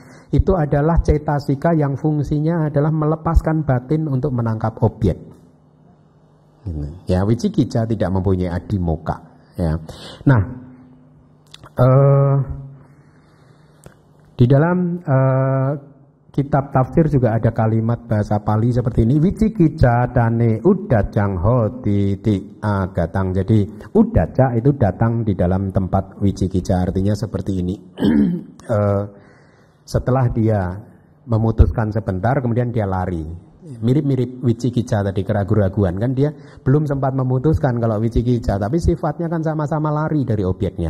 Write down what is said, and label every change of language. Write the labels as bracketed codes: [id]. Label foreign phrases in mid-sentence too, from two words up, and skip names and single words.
[id] Itu adalah cetasika yang fungsinya adalah melepaskan batin untuk menangkap objek. Ya, wicikicca tidak mempunyai adimoka. Ya. Nah, di dalam kitab tafsir juga ada kalimat bahasa Pali seperti ini. [pi] Wicikicca dane uddacang hoti ti agatang. [id] Jadi uddacca itu datang di dalam tempat wicikicca, artinya seperti ini. Setelah dia memutuskan sebentar, kemudian dia lari. Mirip-mirip wicikicca tadi, keraguan-raguan. Kan dia belum sempat memutuskan kalau wicikicca, tapi sifatnya kan sama-sama lari dari objeknya.